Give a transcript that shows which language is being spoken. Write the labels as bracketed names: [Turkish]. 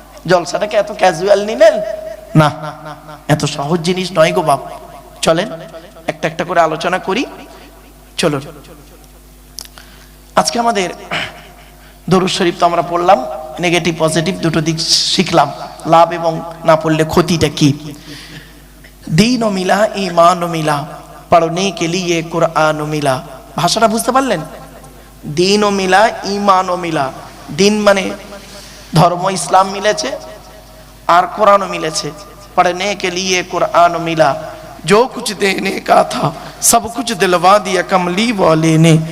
[Bangla] জলসাটাকে এত ক্যাজুয়াল নিলেন না, এত সহজ জিনিস নয় গো বাপ। চলেন একটা একটা করে আলোচনা করি। চলো, আজকে আমাদের দরুদ শরীফ তো আমরা পড়লাম, নেগেটিভ পজিটিভ দুটো দিক শিখলাম, লাভ এবং না পড়লে ক্ষতিটা কি। [Hindi] दीन मिला ईमान मिला पढ़ने के लिए कुरान मिला। [Bangla] भाषाটা বুঝতে পারলেন? [Hindi] दीन मिला ईमान मिला। [Bangla] দিন মানে ধর্ম ইসলাম মিলেছে, আর কোরআন মিলেছে। [Hindi] पढ़ने के लिए कुरान मिला। जो कुछ देने का था सब कुछ दिलवा दिया कमली वाले ने।